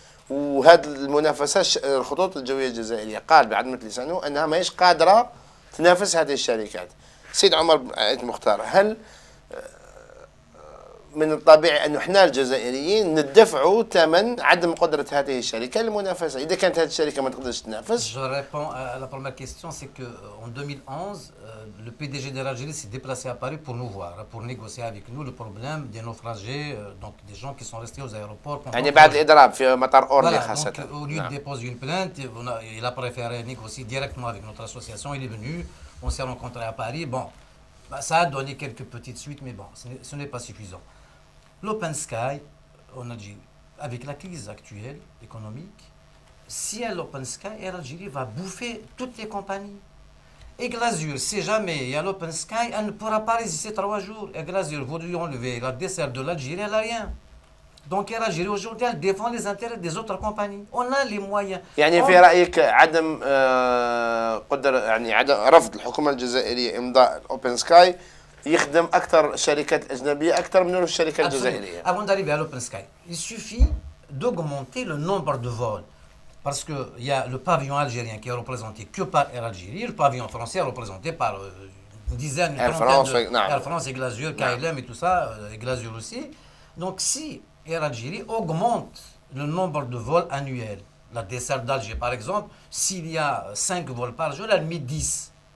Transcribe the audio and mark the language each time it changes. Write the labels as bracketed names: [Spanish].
[Arabic] وهذه المنافسه الخطوط الجويه الجزائريه قال بعدمة لسانه انها ماهيش قادره تنافس هذه الشركات. سيد عمر عيد مختار، هل من الطبيعي أن احنا الجزائريين ندفعوا ثمن عدم قدرة هذه الشركة للمنافسة إذا كانت هذه الشركة ما تقدرش تنافس؟ [French] Je réponds à la première question, c'est qu'en 2011, le PDG de l'Algérie s'est déplacé à Paris pour nous voir, pour négocier avec nous le problème des naufragés, donc des gens qui sont restés aux aéroports. [Arabic] يعني بعد الإضراب في مطار أورلي خاصة. [French] Donc, au lieu de déposer une plainte, il a préféré négocier directement avec notre association. Il est venu, on s'est rencontrés à Paris. Bon, ça a donné quelques petites suites, mais bon, ce n'est pas suffisant. L'Open Sky en Algérie, avec la crise actuelle économique, si à l'Open Sky, Air Algérie va bouffer toutes les compagnies. Et Glazure, si jamais il y a l'Open Sky, elle ne pourra pas résister 3 jours. Et Glazure, vous lui enlevez la dessert de l'Algérie, elle n'a rien. Donc Air Algérie aujourd'hui, elle défend les intérêts des autres compagnies. On a les moyens. [Arabic] يعني في رأيك عدم قدر يعني عدم رفض الحكومة الجزائرية إمضاء الأوبن سكاي يخدم أكثر الشركات الأجنبية أكثر من الشركة الجزائرية. [French] Avant d'arriver à l'Open Sky, il suffit d'augmenter le nombre de vols. Parce qu'il y a le pavillon algérien qui est représenté que par Air Algérie, le pavillon français est représenté par une dizaine, Air France, Air France et Glazure, KLM et tout ça, et Glazure aussi. Donc si Air Algérie augmente le nombre de vols annuels, la desserte d'Alger par exemple, s'il y a 5 vols par jour, elle met 10.